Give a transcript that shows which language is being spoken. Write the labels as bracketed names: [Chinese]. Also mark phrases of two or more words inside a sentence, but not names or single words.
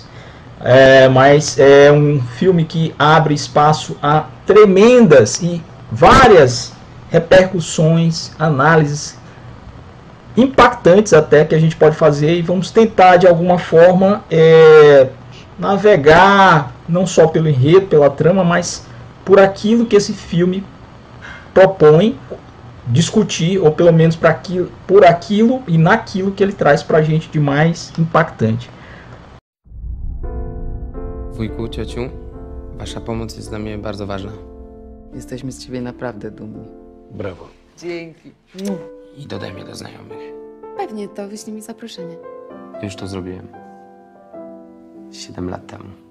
[Portuguese] Mas é um filme que abre espaço a tremendas e várias repercussões, análises impactantes até que a gente pode fazer, e vamos tentar de alguma forma navegar não só pelo enredo, pela trama, mas por aquilo que esse filme propõe discutir, ou pelo menos por aquilo e naquilo que ele traz pra gente de mais impactante. [Polish] Wujku, ciociu, wasza pomoc jest dla mnie bardzo ważna. Jesteśmy z ciebie naprawdę dumni. Brawo. Dzięki. I dodaj mnie do znajomych. Pewnie, to wyślij mi zaproszenie. Już to zrobiłem. 7 lat temu.